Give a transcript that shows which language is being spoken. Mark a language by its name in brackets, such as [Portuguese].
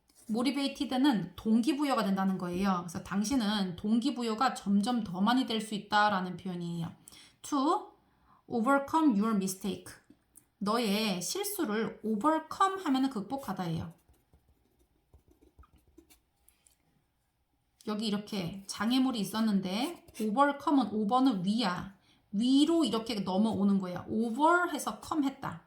[Korean] motivated는 동기부여가 된다는 거예요. 그래서 당신은 동기부여가 점점 더 많이 될 수 있다라는 표현이에요. [English] To overcome your mistake. [Korean] 너의 실수를 overcome 하면은 극복하다예요. 여기 이렇게 장애물이 있었는데 overcome은 over는 위야. 위로 이렇게 넘어오는 거야. over 해서 come 했다.